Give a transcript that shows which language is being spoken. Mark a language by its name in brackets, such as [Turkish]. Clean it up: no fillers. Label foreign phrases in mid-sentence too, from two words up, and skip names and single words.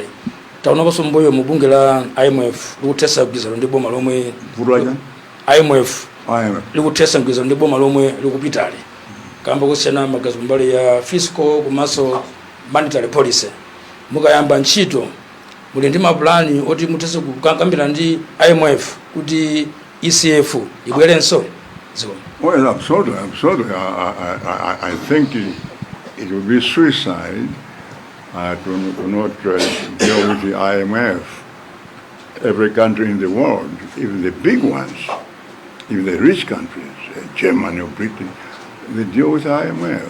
[Nyanja] Taonakonso mboyo mu bunge la IMF likuthetsa mgwirizano ndi boma lomwe IMF likuthetsa mgwirizano ndi boma lomwe likupitali. Kamba kusiyana magazi mbali ya fiscal komanso [English] monetary policy. [Nyanja] Mukayamba ntchito muli ndi mapulani oti muthetse kukambirana ndi IMF kuti ECF ibwerenso. [English] Well, absolutely. I think it would be suicide to not deal with the IMF. Every country in the world, even the big ones, even the rich countries, Germany or Britain, they deal with the IMF.